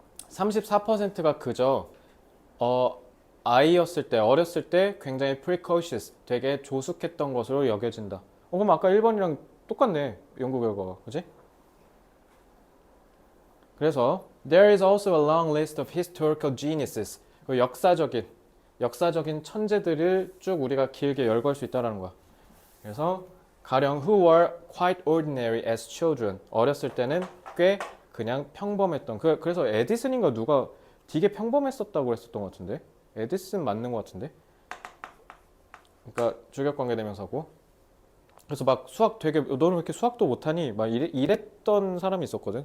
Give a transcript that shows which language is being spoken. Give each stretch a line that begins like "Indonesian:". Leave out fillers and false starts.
Korean: 34%가 그저 아이였을 때, 어렸을 때 굉장히 precocious, 되게 조숙했던 것으로 여겨진다. 그럼 아까 1번이랑 똑같네. 연구 결과가. 그지? 그래서
English: there is also a long list of historical geniuses.
Korean: 그 역사적인 천재들을 쭉 우리가 길게 열거할 수 있다는 거야. 그래서 가령
English: who were quite ordinary as children.
Korean: 어렸을 때는 꽤 그냥 평범했던. 그래서 에디슨인가 누가 되게 평범했었다고 그랬었던 것 같은데. 에디슨 맞는 것 같은데. 그러니까 주격관계대명사고. 그래서 막 수학 되게 너는 왜 이렇게 수학도 못하니? 막 이랬던 사람이 있었거든.